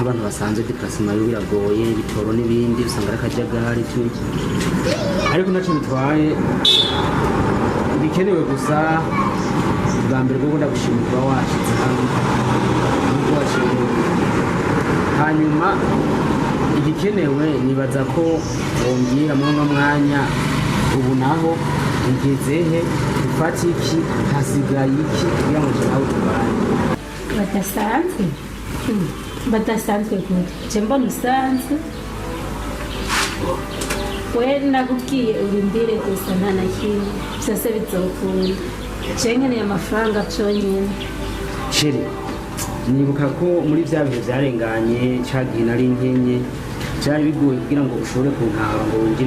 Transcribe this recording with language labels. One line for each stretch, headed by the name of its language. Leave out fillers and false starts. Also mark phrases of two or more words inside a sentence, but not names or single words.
Kinyarwanda: nk'abantu basanzwe deplacement yo biragoye ibitoro n'ibindi usanga ari akajagari tu ariko ntacyo bitwaye ibikenewe gusa bwa mbere bwo ndagushimira kuba washyitse hano nubwo washimye hanyuma igikenewe nibaza ko wongera muri uno mwanya ubu naho ngezehe ufata iki hasigaye iki kugira ngo nawe tubane
Rundi: badasanzwe badasanzwe gute je mbona usanzwe we nakubwiye urindire gusa nta na kimwe byose bizokunda je nkeneye amafaranga vyonyene
Kinyarwanda: sheri nibuka ko muri bya bihe byarenganye cyagihe nari nkenye byari bigoye kugira ngo ushobore kuntaba ngo winjire